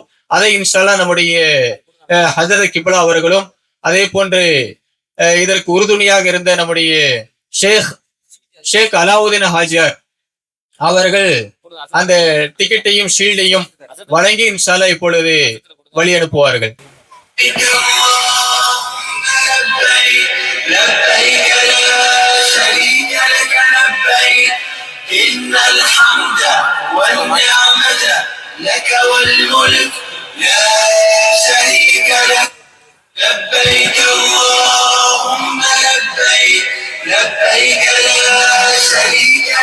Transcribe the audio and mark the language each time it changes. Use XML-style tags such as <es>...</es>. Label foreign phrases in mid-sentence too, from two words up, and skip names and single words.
<ta>அதை</ta> <ar>إن شاء الله</ar> <ta>நம்முடைய ஹஜரத் கிப்லா அவர்களும் அதே போன்று இதற்கு உறுதுணையாக இருந்த நம்முடைய ஷேக் அலாவுதீன் ஹாஜியார் அவர்கள் அந்த டிக்கெட்டையும் ஷீல்டையும் வழங்கி</ta> <ar>إن شاء الله</ar> <ta>இப்பொழுது வழி அனுப்புவார்கள்.</ta> <ar>إن الحمد والنعمة لك والملك لا شريك لك لبيك اللهم لبيك لبيك لا شريك</ar>